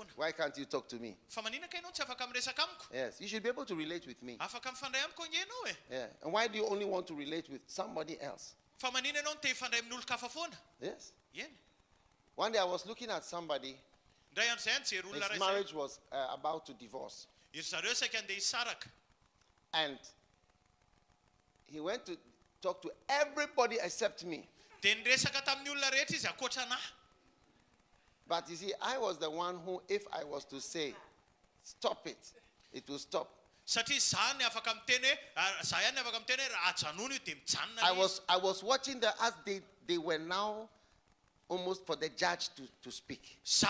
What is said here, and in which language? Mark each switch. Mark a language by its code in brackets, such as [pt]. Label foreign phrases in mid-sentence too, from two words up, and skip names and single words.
[en] Why can't you talk to me? [mg] Fa maninona ka ianao tsy afaka miresaka amiko? [en] Yes, you should be able to relate with me. [mg] Afaka mifandray amiko ange ianao e. [en] Yeah. And why do you only want to relate with somebody else? [mg] Fa maninona ianao no te hifandray amin'ny olon-kafa foana? [en] Yes. [mg] Eny. [en] One day I was looking at somebody, [mg] Ndray amin'izay nijery olona [en] his [mg] ray [en] marriage was about to divorce. [mg] Iry zareo saika andeha hisaraka. [en] And he went to talk to everybody except me. [mg] Dia niresaka tamin'ny olona rehetra izy akoatra anahy. [en] But you see, I was the one who, if I was to say, stop it, it will stop. I was watching the as they were now almost for the judge to speak.